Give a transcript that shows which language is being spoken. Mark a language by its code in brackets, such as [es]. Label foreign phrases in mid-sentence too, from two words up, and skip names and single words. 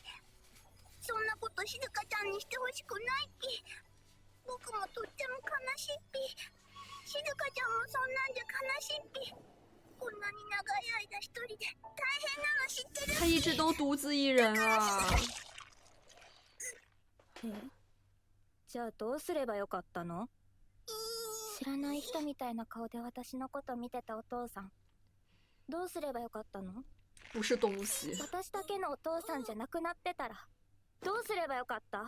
[ja] そんなことしずかちゃんにしてほしくないっぴ。僕もとっても悲しいっぴ。しずかちゃんもそんなんじゃ悲しいっぴ。こんなに長い間一人で大変なの知ってる。 [zh] 他一直都独自一人啊。 [ja] じゃあどうすればよかったの？知らない人みたいな顔で私のこと見てたお父さん、どうすればよかったの？ [zh] 不是东西。 [ja] 私だけのお父さんじゃなくなってたらどうすればよかった？